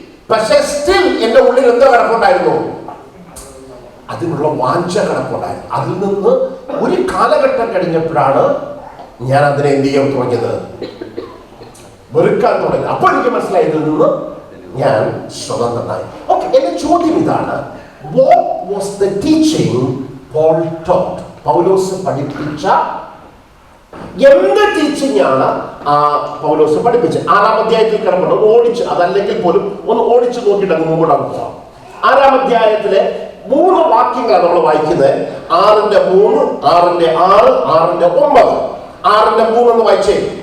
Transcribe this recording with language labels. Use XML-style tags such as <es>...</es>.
<ml>പക്ഷെ സ്റ്റിൽ എന്റെ ഉള്ളിൽ എന്തോ കിടപ്പുണ്ടായിരുന്നു? അതിനുള്ള വാഞ്ച കിടപ്പുണ്ടായിരുന്നു. അതിൽ നിന്ന് ഒരു കാലഘട്ടം കഴിഞ്ഞപ്പോഴാണ് ഞാൻ അതിനെ എന്ത് ചെയ്യാൻ തുടങ്ങിയത്? വെറുക്കാൻ തുടങ്ങി. അപ്പൊ എനിക്ക് മനസ്സിലായി, ഇതിൽ നിന്ന് ഞാൻ സ്വതന്ത്രനായി. ഓക്കെ, എന്റെ ചോദ്യം ഇതാണ്,</ml> <en>what was the teaching Paul taught?</en> <ml>പൗലോസ് പഠിപ്പിച്ച എന്ത് ടീച്ചിങ് ആണ് പൗലോസ് പഠിപ്പിച്ചത്? 6-ാം അധ്യായത്തിൽ കിടപ്പുണ്ട്. ഓടിച്ച്, അതല്ലെങ്കിൽ പോലും ഒന്ന് ഓടിച്ചു നോക്കിയിട്ട് അങ്ങ് മുമ്പോട്ട് പോകാം. 6-ാം അധ്യായത്തിലെ 3 വാക്യങ്ങളാണ് നമ്മൾ വായിക്കുന്നത്. 6:3, 6:6, 6:9. 6:3 എന്ന് വായിച്ചേ.</ml>